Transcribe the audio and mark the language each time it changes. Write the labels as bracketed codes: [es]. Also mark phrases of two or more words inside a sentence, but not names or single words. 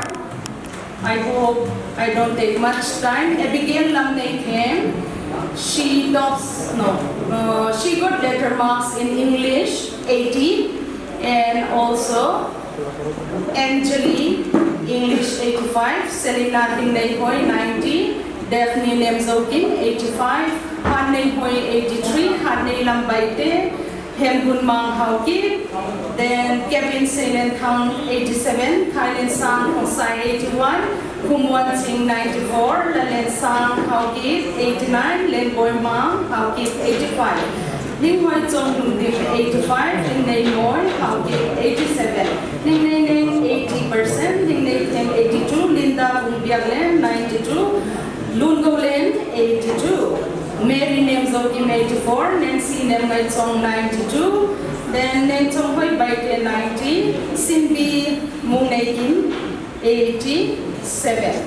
[en] I hope I don't take much time. Abigail Lamnaithem, she tops, she got letter marks in English, 80, and also Anjali, English 85, Selina Tingnei Hoi 90, Daphne Nemzokin 85, Hanei Hoi 83, Hanei Lambaite, Hembun Mang Haukip, then Kevin Salen Thang 87, Thailand Sang Hosai 81, Kumwan Singh 94, Lalen Sang Haukip 89, Len Boy Mang Haukip 85. Ling Hoi Chong Lungdim 85, Ling Nei Moi Haukip 87, Ling Nei Neng 80%, Ling Nei Teng 82, Linda Vungbiaklian 92, Lun Golen 82, Mary Names Jokim 84, Nancy Nemai Chong 92, then Nentong Hoi Baite 90, Simbi Munekin 87.